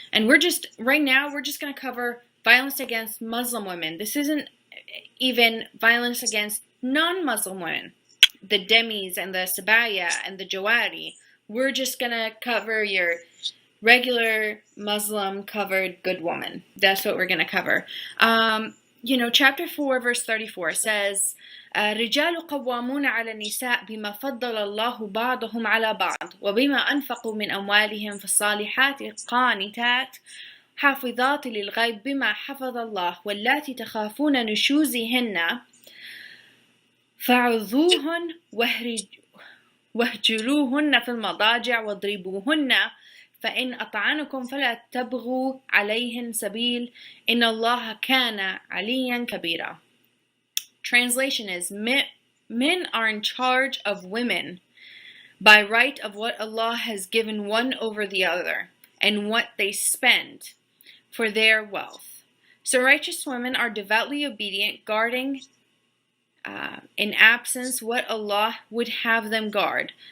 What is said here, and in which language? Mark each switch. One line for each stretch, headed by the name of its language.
English: And right now, we're just going to cover violence against Muslim women. This isn't even violence against non-Muslim women. The Demis and the Sabaya and the Jawari. We're just going to cover your regular Muslim covered good woman. That's what we're going to cover. Chapter 4, verse 34 says,
Arabic: رجال قوامون على النساء بما فضل الله بعضهم على بعض وبما أنفقوا من أموالهم فالصالحات قانتات حافظات للغيب بما حفظ الله واللاتي تخافون نشوزهن فعظوهن واهجروهن في المضاجع واضربوهن فإن أطعنكم فلا تبغوا عليهن سبيل إن الله كان عليا كبيرا.
English: Translation is, men are in charge of women by right of what Allah has given one over the other and what they spend for their wealth. So righteous women are devoutly obedient, guarding in absence what Allah would have them guard.